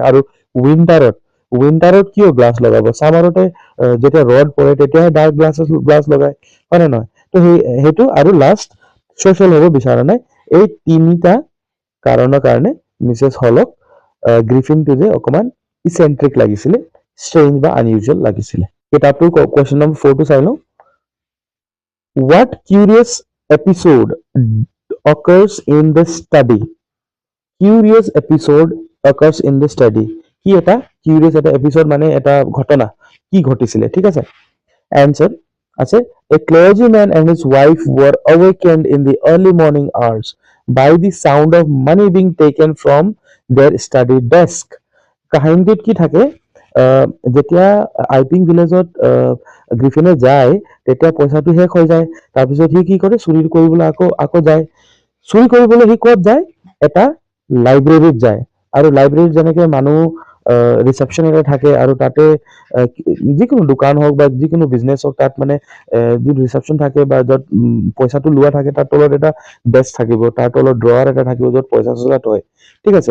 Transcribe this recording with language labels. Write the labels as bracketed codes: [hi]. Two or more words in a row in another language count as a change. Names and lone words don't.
[as] আৰু উইণ্টাৰত কিয় গ্লাছ লগাব, ছামাৰতে যেতিয়া ৰ'দ পৰে তেতিয়াহে [en] dark glass [as] লগায়, হয় নে নহয়। তো সেইটো আৰু [en] last social [as] হ'ব বিচৰা নাই। এই তিনিটা কাৰণৰ কাৰণে মিছেছ হলক গ্ৰিফিনটো যে অকমান ইচেন্ট্ৰিক লাগিছিলে, ষ্ট্ৰেঞ্জ বা আনইউজুৱেল লাগিছিলে। কিতাপটোৰ [en] question number [as] 4টো চাই লওঁ। [en] What curious episode occurs in the study? Curious episode occurs in the study. [as] কি এটা কিউৰিয়াছ এটা এপিসোড মানে এটা ঘটনা, কি ঘটিছিলে, ঠিক আছে। Answer আছে, [en] a clergyman and his wife were awakened in the early morning hours by the sound of money being taken from their study desk. [as] কাহিনীটোত কি থাকে, যেতিয়া আইপিং ভিলেজত গ্ৰিফিনে যায় তেতিয়া পইচাটো শেষ হৈ যায়, তাৰপিছত সি কি কৰে, চুৰি কৰিবলৈ আকৌ যায়। চুৰি কৰিবলৈ সি ক'ত যায়, এটা লাইব্ৰেৰীত যায়। আৰু লাইব্ৰেৰীত যেনেকে মানুহ ৰিচেপশ্যন এটা থাকে, আৰু তাতে যিকোনো দোকান হওক বা যিকোনো বিজনেছ হওক, তাত মানে যি ৰিচেপশ্যন থাকে বা য'ত পইচাটো লোৱা থাকে, তাৰ তলত এটা ডেস্ক থাকিব, তাৰ তলত ড্ৰৱাৰ এটা থাকিব য'ত পইচা চইচা থয়, ঠিক আছে।